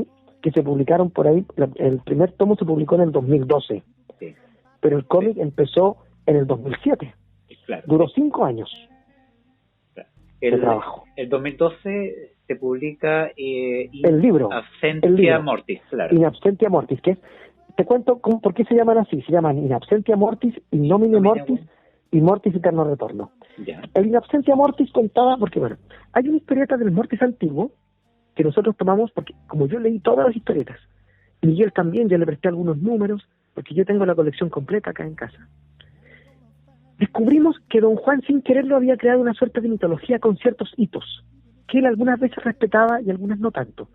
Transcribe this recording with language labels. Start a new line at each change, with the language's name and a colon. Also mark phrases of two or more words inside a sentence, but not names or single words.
Spanish: Que se publicaron por ahí, el primer tomo se publicó en el 2012, pero el cómic empezó en el 2007. Claro. Duró 5 años de trabajo. El 2012 se publica el libro Absentia Mortis, claro. In Absentia Mortis, que es, te cuento por qué se llaman así. Se llaman In Absentia Mortis, In Nomine Mortis y Mortis Eterno Retorno. Ya. El In Absentia Mortis contaba, porque bueno, hay una historieta del Mortis antiguo que nosotros tomamos, porque como yo leí todas las historietas, Miguel también, yo le presté algunos números, porque yo tengo la colección completa acá en casa. Descubrimos que Don Juan, sin quererlo, había creado una suerte de mitología con ciertos hitos, que él algunas veces respetaba y algunas no tanto.